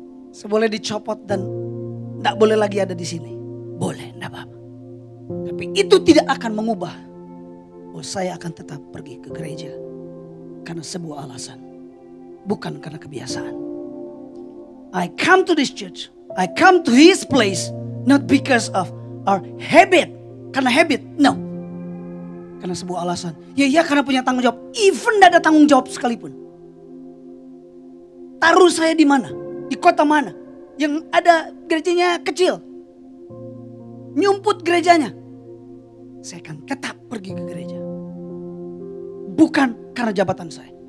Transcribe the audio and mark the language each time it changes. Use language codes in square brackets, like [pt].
[id] Saya boleh dicopot dan tidak boleh lagi ada di sini. Boleh, tidak apa-apa. Tapi itu tidak akan mengubah. Saya akan tetap pergi ke gereja. Karena sebuah alasan. Bukan karena kebiasaan. [en] I come to this church. I come to his place. Not because of our habit. [id] Karena habit. No. Karena sebuah alasan. Ya karena punya tanggung jawab. [en] Even [id] tidak ada tanggung jawab sekalipun. Taruh saya di mana? Di kota mana? Yang ada gerejanya kecil. Nyumput gerejanya. Saya akan tetap pergi ke gereja. Bukan karena jabatan saya.